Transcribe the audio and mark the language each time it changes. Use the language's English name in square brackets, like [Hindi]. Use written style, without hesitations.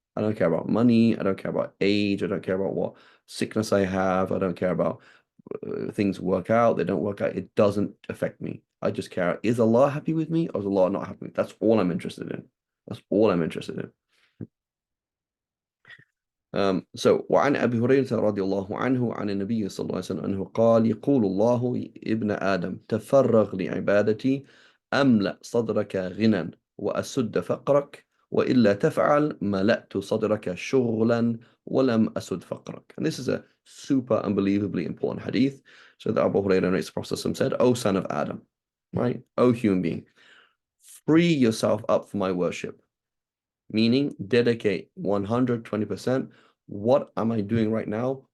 [English] I don't care about money. I don't care about age. I don't care about what sickness I have. I don't care about things work out, they don't work out. It doesn't affect me. I just care, is Allah happy with me or is Allah not happy with me? That's all I'm interested in. That's all I'm interested in. [Arabic] So وعن أبي هريرة رضي الله عنه عن النبي صلى الله عليه وسلم أنه قال يقول الله ابن آدم تفرغ لعبادتي أملأ صدرك غنى وأسد فقرك وإلا تفعل ملأت صدرك شغلا ولم أسد فقرك. [English] And this is a super unbelievably important hadith. So that Abu Hurairah narrates, the Prophet said, O son of Adam, right? O human being, free yourself up for my worship. Meaning dedicate 120%. What am I doing right now?